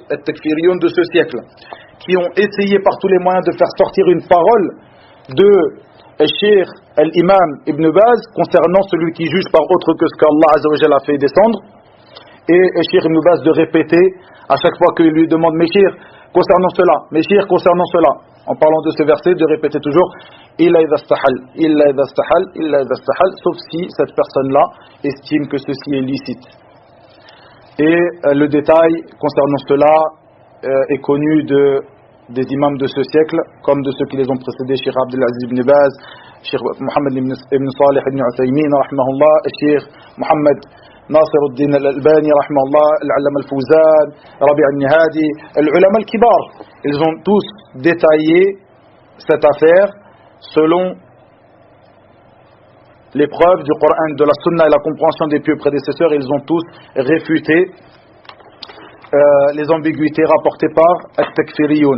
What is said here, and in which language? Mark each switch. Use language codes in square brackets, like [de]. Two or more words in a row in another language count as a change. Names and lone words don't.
[fr] al-Takfiriyon de ce siècle, qui ont essayé par tous les moyens de faire sortir une parole de Cheikh Al-Imam Ibn Baz concernant celui qui juge par autre que ce qu'Allah [ar] عز وجل [fr] a fait descendre, et Cheikh Ibn Baz de répéter à chaque fois qu'il lui demande « Meshir, concernant cela, Meshir, concernant cela », en parlant de ce verset, de répéter toujours « [ar] إلا إذا استحل, إلا إذا استحل, إلا إذا استحل », [fr] sauf si cette personne-là estime que ceci est licite. Et le détail concernant cela est connu des imams de ce siècle, comme de ceux qui les ont précédés, Cheikh Abdelaziz ibn Baz, Cheikh Mohammed ibn Salih ibn Uthaymin, rahimahullah, Cheikh Mohammed Nasir al-Din al-Albani, rahimahullah, al-Allama al-Fawzan, Rabi' al-Nihadi, [ar] العلماء الكبار. [fr] Ils ont tous détaillé cette affaire selon les preuves du Coran, de la Sunna et la compréhension des pieux prédécesseurs. Ils ont tous réfuté les ambiguïtés rapportées par At-Takfiriyoun.